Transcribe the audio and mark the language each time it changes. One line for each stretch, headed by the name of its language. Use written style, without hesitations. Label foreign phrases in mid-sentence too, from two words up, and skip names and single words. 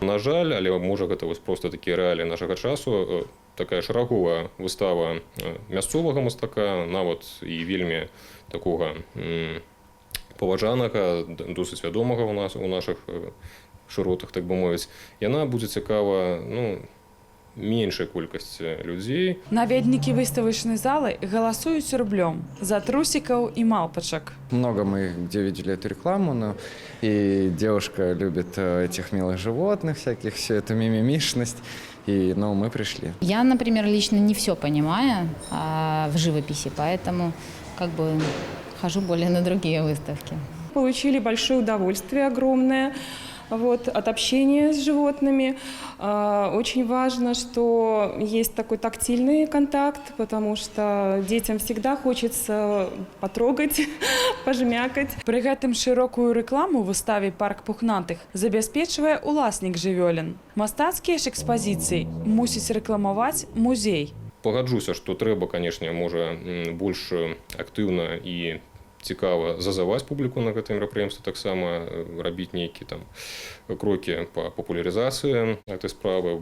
Belarusian: На жаль, але можа гэта проста такія рэаліі нашага часу, такая шараговая выстава мясцовага мастака, нават і вельмі такога паважанага, досыць вядомага у нашых шыротах, так бы мовіць, яна будзе цікава, меншай колькасці людзей. Наведнікі выставачнай залы галасуюць рублём за трусикаў і малпачак.
Russian: Много мы где видели эту рекламу, и девушка любит этих милых животных всяких, всю эту мимимишность. И, мы пришли. Я, например, лично не все понимаю в живописи, поэтому хожу более на другие выставки. Получили большое удовольствие огромное от общения с животными. Очень важно, что есть такой тактильный контакт, потому что детям всегда хочется потрогать, пожмякать.
Belarusian: Пры гэтым шырокую рэкламу выставе «Парк пухнатых» забяспечвае уласнік жывёлін. Мастацкія ж экспазіцыі мусіць рэкламаваць музей. Пагаджуся, што трэба, канешне, можа больш актыўна і цікава зазываць публіку на гэта мерапрыемства, таксама рабіць нейкія крокі па папулярызацыі гэтай справы.